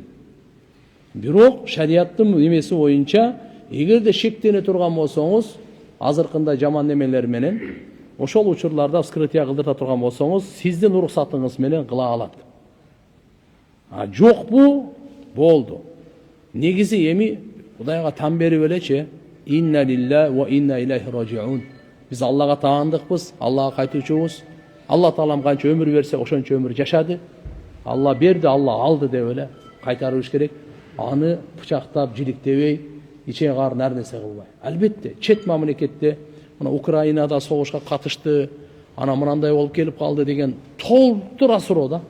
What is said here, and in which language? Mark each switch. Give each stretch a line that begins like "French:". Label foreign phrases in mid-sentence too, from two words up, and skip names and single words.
Kyrgyz: Бирок шариаттын эмеси боюнча, эгерде шектене турган болсоңуз, азыркындай жаман немелер менен ошол учурларда вскрытие кылдыра турган болсоңуз, сиздин уруксатыңыз менен кыла алат. Жокпу? Болду. Негизи эми Кудайга тан берип элечи,
Arabic: إنا لله وإنا إليه راجعون.
Kyrgyz: Биз Аллага таандыкпыз, Аллага кайтуучубуз. Алла Таалам канча өмүр берсе, ошончо өмүр жашады. Алла берди, Алла алды деп эле кайтарыбыз керек. Аны бычактап, жиликтебей, иче карын ар нерсе кылбай. Албетте, чет мамлекетте, мына Украинада согушка катышты, ана мынандай болуп келип калды деген толтура суроо да.